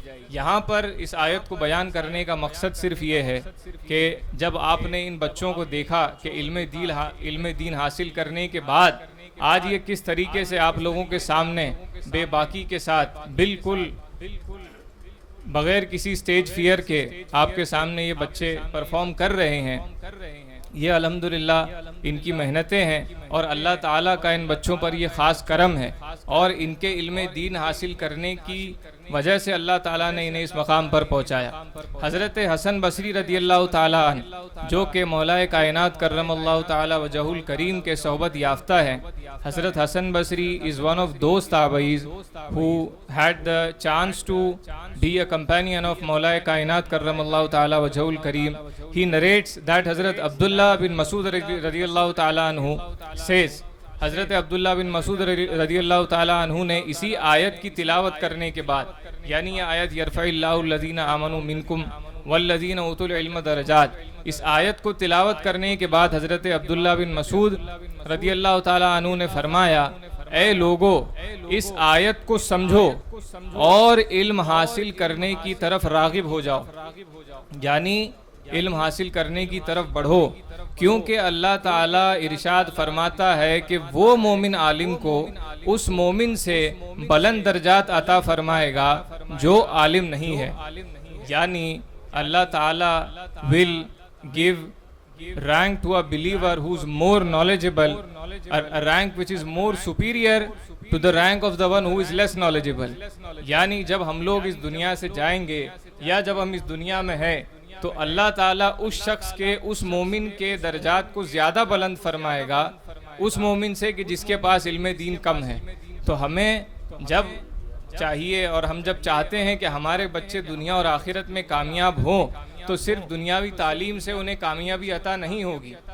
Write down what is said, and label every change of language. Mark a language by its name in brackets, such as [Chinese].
[Urdu] یہاں پر اس آیت کو بیان کرنے کا مقصد صرف یہ ہے کہ جب آپ نے ان بچوں کو دیکھا کہ علم دین حاصل کرنے کے بعد آج یہ کس طریقے سے آپ لوگوں کے سامنے بے باکی کے ساتھ بالکل بغیر کسی سٹیج فیئر کے آپ کے سامنے یہ بچے پرفارم کر رہے ہیں، یہ الحمدللہ ان کی محنتیں ہیں اور اللہ تعالیٰ کا ان بچوں پر یہ خاص کرم ہے. اور ان کے علم دین حاصل کرنے کی وجہ سے اللہ تعالیٰ نے انہیں اس مقام پر پہنچایا. حضرت حسن بصری رضی اللہ تعالیٰ عنہ جو کہ مولا کائنات کرم اللہ تعالیٰ وجہ الکریم کے صحبت یافتہ ہیں. [English] حضرت Hasan Basri is one of those tabi'is who had the chance to be a companion of مولا کائنات کرم اللہ تعالیٰ وجہ الکریم. He narrates that Hazrat Abdullah bin Masud [Urdu] رضی اللہ تعالیٰ عنہ says, حضرت عبداللہ بن مسعود رضی اللہ تعالیٰ عنہ نے اسی آیت کی تلاوت کرنے کے بعد، یعنی یہ آیت [Arabic] یرفع اللہ الذین آمنوا منکم والذین اوتوا العلم درجات، [Urdu] اس آیت کو تلاوت کرنے کے بعد حضرت عبداللہ بن مسعود رضی اللہ تعالیٰ عنہ نے فرمایا، اے لوگو اس آیت کو سمجھو اور علم حاصل کرنے کی طرف راغب ہو جاؤ، یعنی علم حاصل کرنے کی طرف بڑھو، کیونکہ اللہ تعالیٰ ارشاد فرماتا ہے کہ وہ مومن عالم کو اس مومن سے بلند درجات عطا فرمائے گا جو عالم نہیں ہے. یعنی اللہ تعالیٰ [English] will give rank to a believer who's more knowledgeable, a rank which is more superior to the rank of the one who is less knowledgeable. [Urdu] یعنی جب ہم لوگ اس دنیا سے جائیں گے یا جب ہم اس دنیا میں ہیں تو اللہ تعالیٰ اس شخص کے، اس مومن کے درجات کو زیادہ بلند فرمائے گا اس مومن سے کہ جس کے پاس علم دین کم ہے. تو ہمیں جب چاہیے اور ہم جب چاہتے ہیں کہ ہمارے بچے دنیا اور آخرت میں کامیاب ہوں تو صرف دنیاوی تعلیم سے انہیں کامیابی عطا نہیں ہوگی.